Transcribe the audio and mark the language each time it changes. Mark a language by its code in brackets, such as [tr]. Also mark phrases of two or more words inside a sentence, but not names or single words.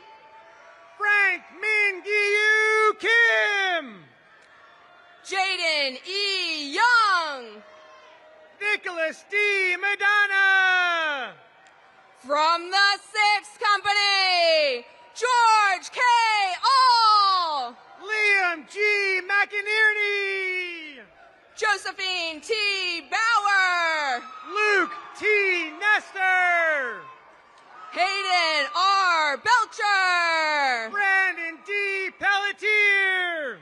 [en] Frank Min Gyu Kim. Jaden E. Young. Nicholas D. Madonna. From the sixth company, George K. All. Liam G. McInerney. Josephine T. Bauer. Luke T. Nestor. Hayden R. Belcher. Brandon D. Pelletier.